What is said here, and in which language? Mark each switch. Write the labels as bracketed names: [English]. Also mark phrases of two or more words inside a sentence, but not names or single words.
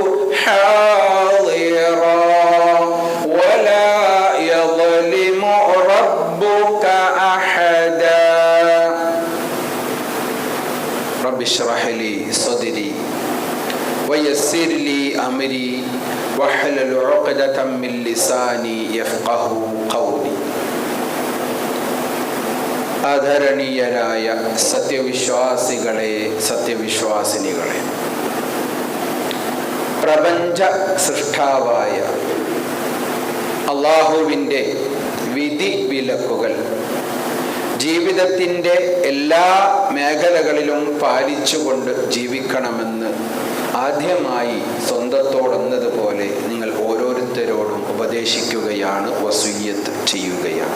[Arabic] حاضرا ولا يظلم ربك أحدا. رب اشرح لي صدري ويسر لي أمري واحلل عقدة من لساني يفقه قولي. [Malayalam] ആദരണീയരായ സത്യവിശ്വാസികളെ, സത്യവിശ്വാസിനികളെ, പ്രപഞ്ച സൃഷ്ടാവായ അല്ലാഹുവിൻ്റെ വിധി വിലക്കുകൾ ജീവിതത്തിൻ്റെ എല്ലാ മേഖലകളിലും പാലിച്ചുകൊണ്ട് ജീവിക്കണമെന്ന് ആദ്യമായി സ്വന്തത്തോടെന്നതുപോലെ നിങ്ങൾ ഓരോരുത്തരോടും ഉപദേശിക്കുകയാണ്, വസിയ്യത്ത് ചെയ്യുകയാണ്.